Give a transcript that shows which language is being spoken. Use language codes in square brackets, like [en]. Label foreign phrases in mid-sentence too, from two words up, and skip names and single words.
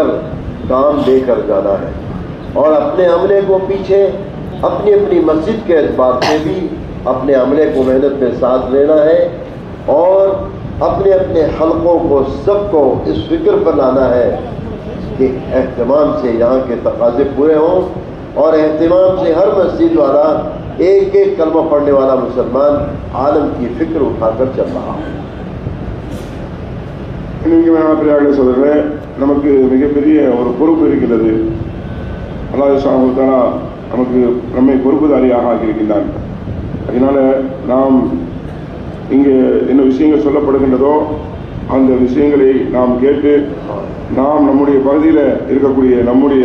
[ur] کام دے کر جانا ہے اور اپنے عملے کو پیچھے اپنی اپنی مسجد کے اعتبار سے بھی اپنے عملے کو محنت میں ساتھ لینا ہے اور اپنے اپنے حلقوں کو سب کو اس فکر پر لانا ہے کہ اہتمام سے یہاں کے تقاضے پورے ہوں اور اہتمام سے ہر مسجد والا ایک ایک کلمہ پڑھنے والا مسلمان عالم کی فکر اٹھا کر چل رہا ہے۔ [ta] சோதரே, நமக்கு மிகப்பெரிய ஒரு பொறுப்பு இருக்கிறது. [ar] الله سبحانه وتعالى [ta] நமக்கு நம்மை பொறுப்புதாரியாக ஆக்கியிருக்கின்றான். அதனால நாம் இங்கே என்ன விஷயங்கள் சொல்லப்படுகின்றதோ அந்த விஷயங்களை நாம் கேட்டு நாம் நம்முடைய பகுதியில் இருக்கக்கூடிய நம்முடைய